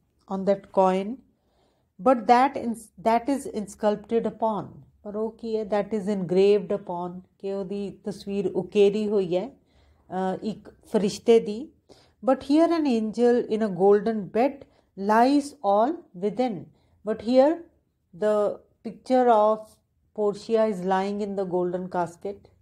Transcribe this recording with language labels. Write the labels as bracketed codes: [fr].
[en] on that coin, but that is insculpted upon. [pa] ਪਰ ਉਹ ਕੀ ਹੈ? [en] that is engraved upon. [pa] ਕਿ ਉਹਦੀ ਤਸਵੀਰ ਉਕੇਰੀ ਹੋਈ ਹੈ ਇੱਕ ਫਰਿਸ਼ਤੇ ਦੀ. [en] but here an angel in a golden bed lies all within. but here the picture of Portia is lying in the golden casket।